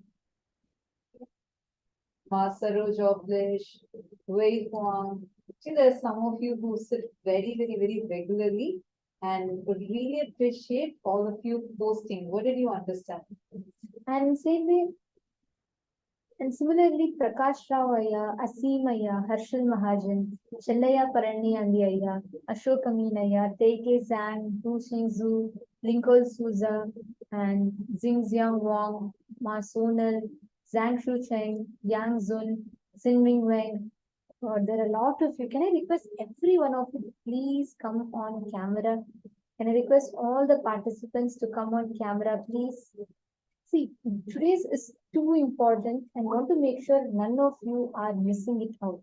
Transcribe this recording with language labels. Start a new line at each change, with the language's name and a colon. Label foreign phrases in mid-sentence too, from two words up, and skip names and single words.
English: Ma Saroj Oblish, Wei Huang. See, there are some of you who sit very regularly and would really appreciate all of you posting. What did you understand? And same way, And similarly, Prakash Rao Ayya, Asim Ayya, Harshal Mahajan, Chellaya Parani Andi Ayya, Ashok Amin Ayya, Teike Zhang, Du Xingzhu, Lincoln Souza, and Xingjiang Wang, Ma Sonal, Zhang Shucheng, Yang Zun, Xin Ming Weng. There are a lot of you. Can I request every one of you to please come on camera? Can I request all the participants to come on camera, please? See, today's is too important and want to make sure none of you are missing it out.